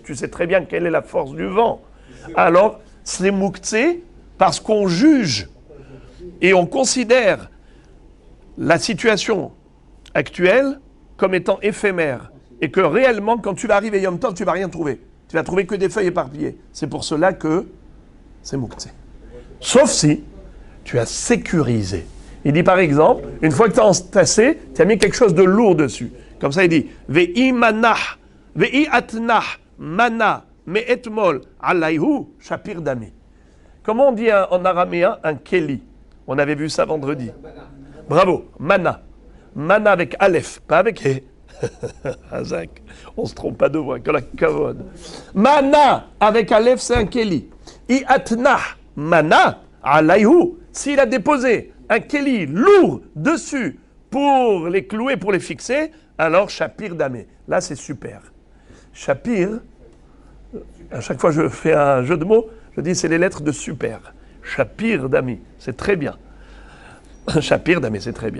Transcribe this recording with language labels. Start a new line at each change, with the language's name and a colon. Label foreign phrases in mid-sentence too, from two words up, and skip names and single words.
French: Tu sais très bien quelle est la force du vent. Alors, c'est mouktsé parce qu'on juge et on considère la situation actuelle comme étant éphémère et que réellement, quand tu vas arriver
Hebrew: Yom Tov,
French: tu ne vas rien trouver. Tu vas trouver que des feuilles éparpillées. C'est pour cela que c'est mouktsé. Sauf si tu as sécurisé. Il dit par exemple, une fois que tu as entassé, tu as mis quelque chose de lourd dessus. Comme ça, il dit
Aramaic: Ve'i manah, ve'i atnah, mana, me'etmol, alayhu, shapir dami.
French: Comment on dit en araméen un keli? On avait vu ça vendredi. Bravo, mana. Mana avec Aleph, pas avec He. Hazak, on ne se trompe pas de voix, que la kavod. Mana avec Aleph, c'est un keli.
Aramaic: I atnah, mana, alayhu.
French: S'il a déposé un keli lourd dessus pour les clouer, pour les fixer, alors
Aramaic: shapir damé.
French: Là, c'est super. Shapir, à chaque fois que je fais un jeu de mots, je dis c'est les lettres de super.
Aramaic: Shapir dami,
French: c'est très bien.
Aramaic: Shapir damé,
French: c'est très bien.